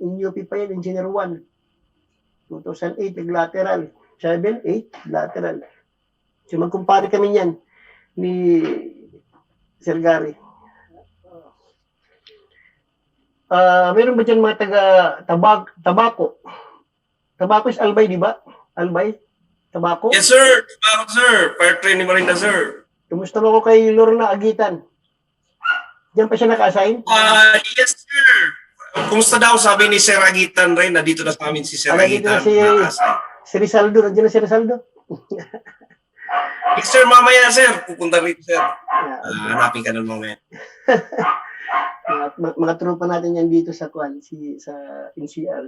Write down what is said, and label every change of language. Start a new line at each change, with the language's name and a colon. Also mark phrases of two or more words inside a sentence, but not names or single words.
Filipino: INUP pa yan, Engineer 1. 2008, lateral. 7, 8, lateral. So magkumpare kami niyan ni Sir Gary. Meron ba dyan mga tabako? Tabako is albay, di ba? Albay? Tabako?
English: Yes, sir. Tabako, sir. Fire training Marinda, sir.
Filipino: Kumusta mo ko kay Lorna Agitan? Diyan pa siya naka-assign?
English: Yes,
Filipino: sir. Kumusta daw? Sabi ni Sir Agitan rin, nandito na sa amin si Sir Agitan. Si Rizaldo, nandiyan na si Rizaldo.
English: Yes, sir,
Filipino: mamaya, sir. Pupunta rin, sir. Hanapin ka nun mamaya. Mga tropa natin yan dito sa sa NCR.